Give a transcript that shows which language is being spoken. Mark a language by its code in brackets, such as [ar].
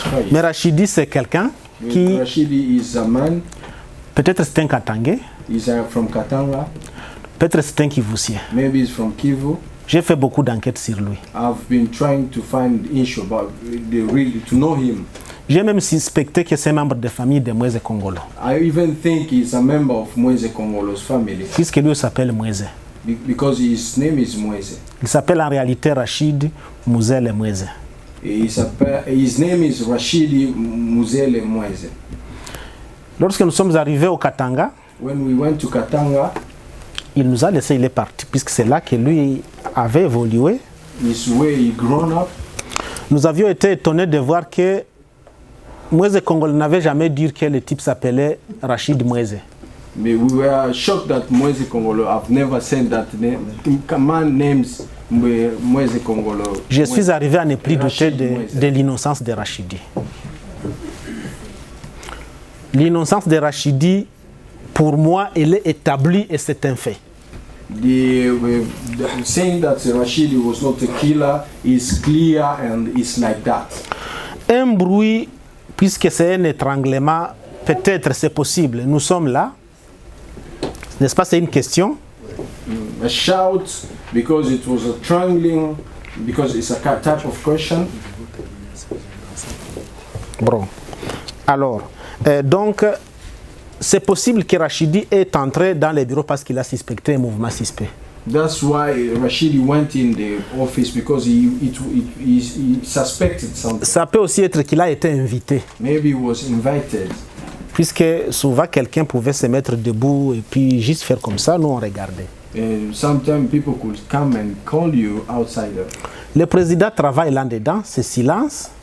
[fr] Mais Rachidi, c'est quelqu'un qui... [en] Rashidi is a man. [fr] Peut-être c'est un Katangé. [en] He's from Katanga. [fr] Peut-être c'est un Kivussien. [en] Maybe he's from Kivu. [fr] J'ai fait beaucoup d'enquêtes sur lui. [en] I've been trying to find issue about to know him. [fr] J'ai même suspecté que c'est un membre de famille de Moïse Kongolo. [en] I even think he's a member of Moïse Kongolo's family. [fr] Puisque lui s'appelle Moïse. [en] Because his name is Moïse. [fr] Il s'appelle en réalité Rachid Mouzele Moïse. [en] His name is Rachidi Mouzele Moïse. [fr] Lorsque nous sommes arrivés au Katanga, [en] when we went to Katanga, [fr] il nous a laissé, il est parti, puisque c'est là que lui avait évolué. [en] It's where he grown up. [fr] Nous avions été étonnés de voir que Moïse Kongolo n'avait jamais dit que le type s'appelait Rachid Moïse. [en] Mais we were shocked that Moïse Kongolo have never said that name. Man names Moïse Kongolo. [fr] Je suis arrivé à ne plus douter de l'innocence de Rachidi. L'innocence de Rachidi, pour moi, elle est établie et c'est un fait. [en] Saying that Rachidi was not a killer is clear and it's like that. [fr] Un bruit, puisque c'est un étranglement, peut-être c'est possible. Nous sommes là. N'est-ce pas, c'est une question? [en] A shout, because it was a strangling, because it's a type of question. [fr] Bon. Alors, donc, c'est possible que Rachidi est entré dans les bureaux parce qu'il a suspecté un mouvement suspect. [en] That's why Rachidi went in the office, because he suspected something. [fr] Ça peut aussi être qu'il a été invité. [en] Maybe he was invited. [fr] Puisque souvent quelqu'un pouvait se mettre debout et puis juste faire comme ça, nous on regardait. [en] Sometimes people could come and call you outside. [fr] Le président travaille là-dedans, c'est silence.